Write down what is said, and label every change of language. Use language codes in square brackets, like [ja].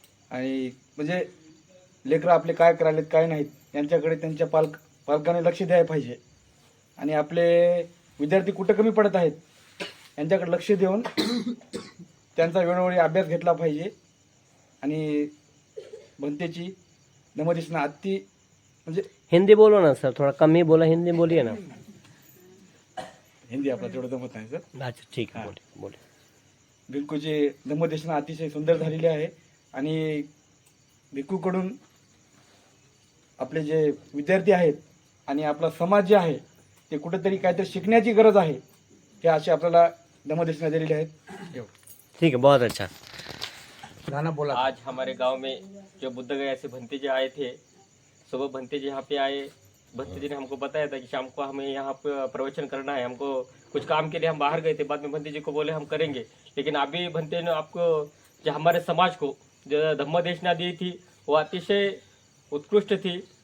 [mr] आणि म्हणजे लेकरं आपले काय करायलेत काय नाहीत यांच्याकडे त्यांच्या पालकांनी लक्ष द्यायला पाहिजे। आणि आपले विद्यार्थी कुठं कमी पडत आहेत यांच्याकडे लक्ष देऊन त्यांचा वेळोवेळी अभ्यास घेतला पाहिजे। आणि भंतेची धम्मदेशना अति म्हणजे [hi] हिंदी बोलो ना सर, थोड़ा कम ही बोला, हिंदी बोलिए ना। [mr] हिंदी आपला तेवढं जमत नाही सर। [hi] अच्छा ठीक है, बोले। [mr] भिक्खूची धम्मदेशना अतिशय सुंदर झालेली आहे आणि भिक्खूकडून आपले जे विद्यार्थी आहेत आणि आपला समाज जे आहे ते कुठेतरी काहीतरी शिकण्याची गरज आहे, हे असे आपल्याला धम्मदेशना दिलेले आहेत। [hi] ठीक है, बहुत अच्छा। गाना बोला। आज हमारे गांव में जो बुद्ध गया से भंते जी आए थे, सुबह भंते जी यहाँ पे आए। भंते जी ने हमको बताया था कि शाम को हमें यहाँ पे प्रवचन करना है। हमको कुछ काम के लिए हम बाहर गए थे, बाद में भंते जी को बोले हम करेंगे। लेकिन अभी भंते ने आपको जो हमारे समाज को जो धम्मदेशना दी थी वो अतिशय उत्कृष्ट थी।